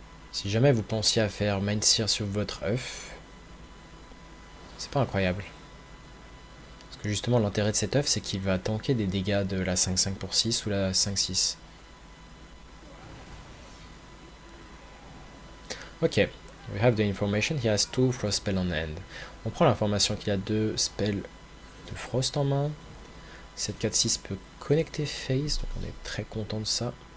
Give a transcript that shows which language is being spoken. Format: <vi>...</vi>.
<fr>Si jamais vous pensiez à faire Mindseer sur votre œuf, c'est pas incroyable. Parce que justement l'intérêt de cet œuf c'est qu'il va tanker des dégâts de la 5-5 pour 6 ou la 5-6.</fr> <en>Ok, we have the information, he has 2 frost spells on hand.</en> <fr>On prend l'information qu'il a 2 spells de frost en main. Cette 4-6 peut connecter face, donc on est très content de ça.</fr>